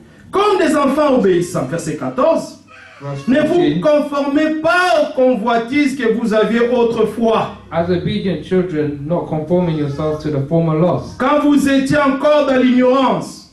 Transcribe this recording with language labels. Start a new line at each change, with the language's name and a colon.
French: Comme des enfants obéissants. Verset 14.
English: Verse
French: Ne vous conformez pas aux convoitises que vous aviez autrefois,
English: As obedient children, not conforming yourselves to the former lusts,
French: quand vous étiez encore dans l'ignorance.